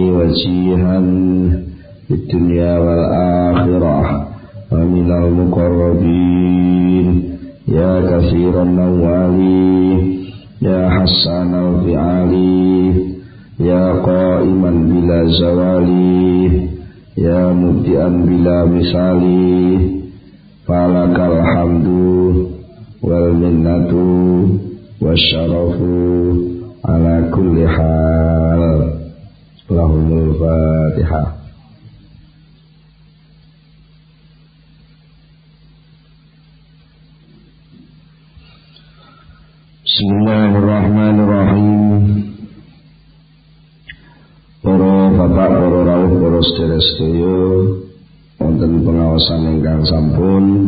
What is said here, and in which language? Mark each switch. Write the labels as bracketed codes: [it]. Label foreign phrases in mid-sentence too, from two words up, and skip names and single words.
[ar] وجيها في الدنيا والآخرة ومن المقربين يا كثير النوال يا حسن الفعال يا قائما بلا زوال يا مبدعا بلا مثال فلك الحمد والمنة والشرف على كل حال. لهم الفاتحة. بسم الله الرحمن الرحيم. [jv] Para bapak, para rawuh, para sedherek-sedherek wonten pengaosan ingkang sampun